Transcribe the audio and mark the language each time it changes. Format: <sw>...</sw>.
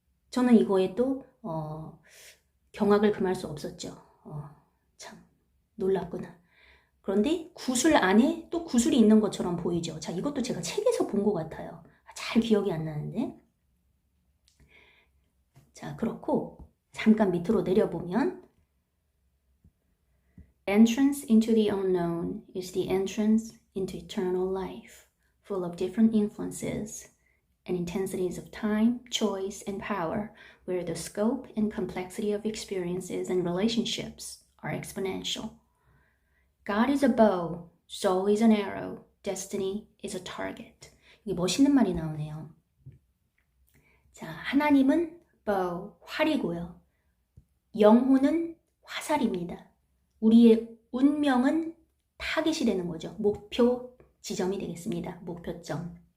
<ko>저는 이거에 또 경악을 금할 수 없었죠. 참 놀랍구나. 그런데 구슬 안에 또 구슬이 있는 것처럼 보이죠. 자, 이것도 제가 책에서 본 것 같아요. 잘 기억이 안 나는데. 자, 그렇고 잠깐 밑으로 내려보면</ko> <en>Entrance into the unknown is the entrance into eternal life, full of different influences and intensities of time, choice, and power, where the scope and complexity of experiences and relationships are exponential. God is a bow, soul is an arrow, destiny is a target.</en> <ko>이게 멋있는 말이 나오네요. 자, 하나님은 bow, 활이고요. 영혼은 화살입니다. 우리의 운명은 타겟이 되는 거죠. 목표 지점이 되겠습니다. 목표점.</ko>